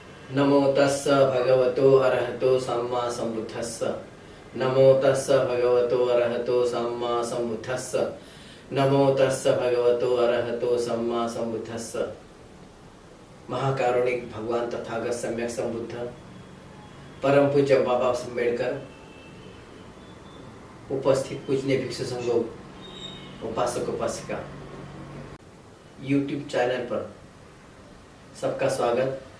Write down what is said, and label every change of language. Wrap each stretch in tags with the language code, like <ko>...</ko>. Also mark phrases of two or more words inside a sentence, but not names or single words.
<pi>नमो तस्स भगवतो अरहतो सम्मा सम्बुद्धस्स। नमो तस्स भगवतो अरहतो सम्मा सम्बुद्धस्स। नमो तस्स भगवतो अरहतो सम्मा सम्बुद्धस्स।</pi> <hi>महाकारुणिक भगवान तथागत सम्यक संबुद्ध परम पूज्य बाबा अम्बेडकर, उपस्थित पूजनीय भिक्षु संघों, उपासक उपासिका, यूट्यूब चैनल पर सबका स्वागत।</hi>